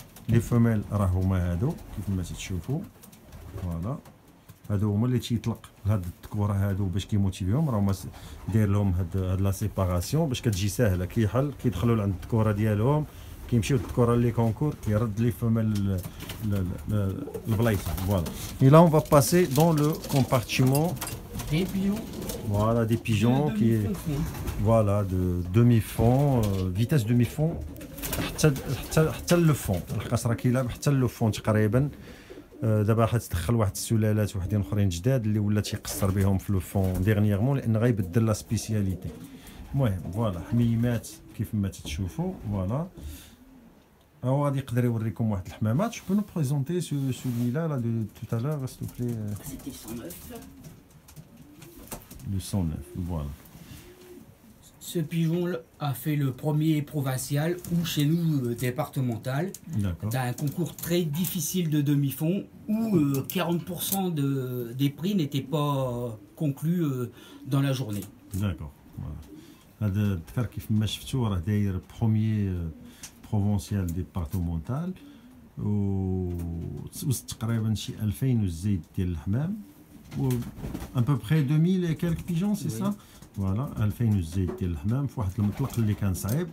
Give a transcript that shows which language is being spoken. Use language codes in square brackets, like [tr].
[ar] لي فمال راه هما هادو كيف ما تشوفوا. فوالا هادو هما اللي تيطلق هاد الذكوره هادو باش كيموتيفيهم، راهما داير لهم هاد لا سيباراسيون باش كتجي ساهله. كيحل كيدخلوا لعند الذكوره ديالهم، كيمشيو الذكوره لي كونكور، كيرد لي فمال البلايصه. فوالا. [fr] Et là on va passer dans le compartiment Des pigeons. Voilà, des pigeons qui est voilà de demi-fond, vitesse demi-fond [ar] حتى اللفون، لحقاش راه كيلعب حتى اللفون تقريبا. دابا حتدخل واحد السلالات وحدين اخرين جداد اللي ولا تيقصر بهم في لفون ديرنييرمون، لان غيبدل لا سبيسياليتي. المهم فوالا حميمات كيف ما تشوفوا. فوالا هو غادي يقدر يوريكم واحد الحمامات. [fr] جو بو نو بريزونتي celui-là là de tout à l'heure s'il vous plaît. C'était 109. Le 109, voilà. Ce pigeon a fait le premier provincial ou chez nous départemental, d'un concours très difficile de demi-fond où 40% des prix n'étaient pas conclus dans la journée. D'accord. [ar] هذا الذكر كيف ما شفتوا راه داير بروميي بروفونسيال ديبارتمونتال وتوسط تقريبا شي 2000 وزيد ديال الحمام و [fr] ان بو بري 2000 et quelques pigeons c'est ça. [ar] فوالا 2000 وزيد ديال الحمام في واحد المطلق اللي كان صعيب.